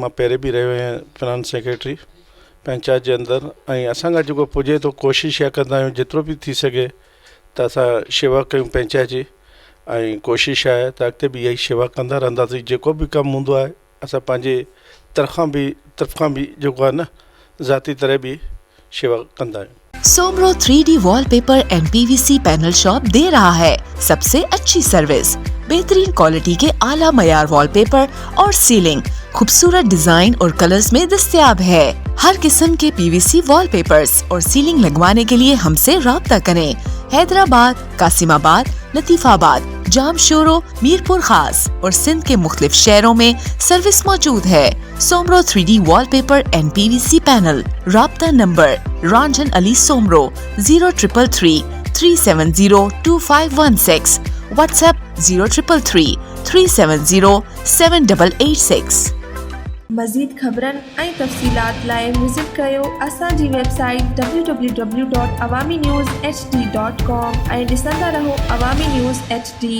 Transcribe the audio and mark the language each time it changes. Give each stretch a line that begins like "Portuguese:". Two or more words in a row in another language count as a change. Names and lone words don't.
Sindhi: मां पहिरें बि रहियो आहियां
English: finance secretary
Sindhi: पंचायत जे अंदरि ऐं असांखां जेको पुॼे थो कोशिशि इहा कंदा आहियूं जेतिरो बि थी सघे त असां शेवा कयूं पंचायत जी ऐं कोशिशि आहे त अॻिते बि इहा ई शेवा कंदा रहंदासीं। जेको बि कमु हूंदो आहे असां पंहिंजे तरफ़ खां बि जेको आहे न ज़ाती तरह बि शेवा कंदा आहियूं।
Urdu: سومرو 3D وال پیپر اینڈ PVC پینل شاپ دے رہا ہے سب سے اچھی سروس، بہترین کوالٹی کے اعلیٰ معیار وال پیپر اور سیلنگ خوبصورت ڈیزائن اور کلرز میں دستیاب ہے. ہر قسم کے PVC وال پیپرز اور سیلنگ لگوانے کے لیے ہم سے رابطہ کریں. حیدرآباد، قاسم آباد، لطیف آباد، جامشورو، میرپور خاص اور سندھ کے مختلف شہروں میں سروس موجود ہے. سومرو 3D وال پیپر اینڈ PVC پینل. رابطہ نمبر رنجن علی سومرو 0333 370 2516. واٹس ایپ 0333 370 7886.
Sindhi: मज़ीद ख़बरनि ऐं तफ़सीलात लाइ विज़िट कयो असांजी वेबसाइट www.awamiNewsHD.com ऐं ॾिसंदा रहो अवामी न्यूज़ HD।